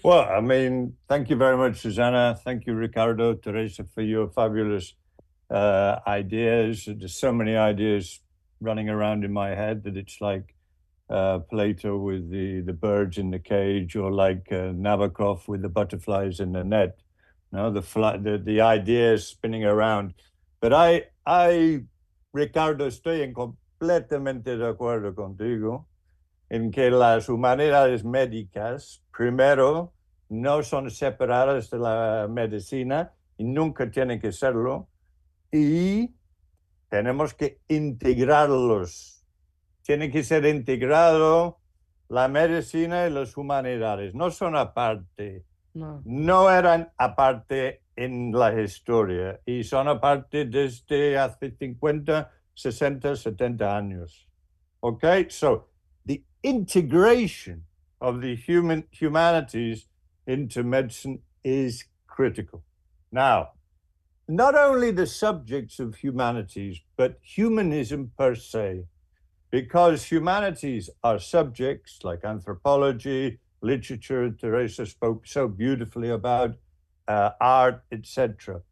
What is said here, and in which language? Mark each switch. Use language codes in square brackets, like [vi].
[en] Well, I mean, thank you very much, Susanna. Thank you, Ricardo, Teresa, for your fabulous ideas. There's so many ideas running around in my head that it's like Plato with the birds in the cage, or like Nabokov with the butterflies in the net. You know, the ideas spinning around. But I, [es] Ricardo, estoy completamente de acuerdo contigo en que las humanidades médicas, primero, no son separadas de la medicina y nunca tienen que serlo, y tenemos que integrarlos. Tiene que ser integrado la medicina y las humanidades. No son aparte. No eran aparte en la historia y son aparte desde hace 50, 60, 70 años. [en] Okay, so the integration of the humanities into medicine is critical. Now, not only the subjects of humanities, but humanism per se, because humanities are subjects like anthropology, literature, Teresa spoke so beautifully about, art, etc.